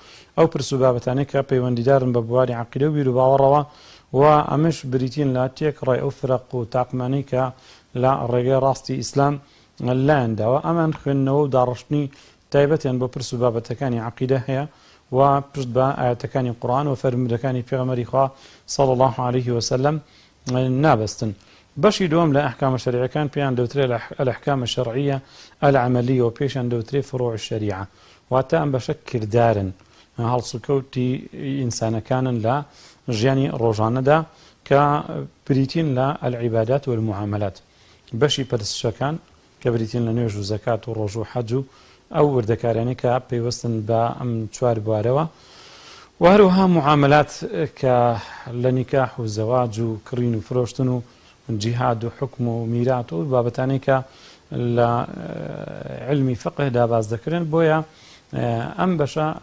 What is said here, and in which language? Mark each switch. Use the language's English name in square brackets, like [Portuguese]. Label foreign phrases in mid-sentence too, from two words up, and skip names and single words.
[Central Kurdish] ئەو پرس و بابەتانەی کە پەیوەندیدارن بە بواری عەقیدە و بیر و باوەڕەوە و ئەمەش بریتین لە تێکڕای ئەو فرەق و تاقمانەی کە لە ڕێگەی ڕاستی ئیسلام لایەنداوە ئەمان خوێندنەوە و داڕشتنی تایبەتیان بۆ پرس و بابەتەکانی عەقیدە هەیە و پشت بە ئاەتەکانی قورئان و فەرمودەکانی پێغەمبەری خوا [Arabic] صلی الله عليه وسلم [Central Kurdish] نابەستن بەشی دووەم لە ئەحکامە شەریعەکان پێیان دەوترێت [Arabic] الأحكام الشرعية العملية [Central Kurdish] و پێشیان دەوترێت [Arabic] فروع الشريعة [Central Kurdish] واتە ئەم بەشە کردارن هەڵس و کەوتی ئینسانەکانن لە ژیانی ڕۆژانەدا کە بریتین لە [Arabic] العیبادات والمعاملات [Central Kurdish] بەشی پەرستشەکان کە بریتین لە نوێژ و زەکات و ڕۆژ و حەج و ئەو وردەکارانی کە پێیوەستن بە ئەم چوار بوارەوە و هەروەها معاملات کە لە نیکاح و زەواج و کڕین و فرۆشتن و جیهاد و حکم و میرات و بابەتانەی کە لە علمی فقهدا باز دەکرێن بۆیە ئەم بەشە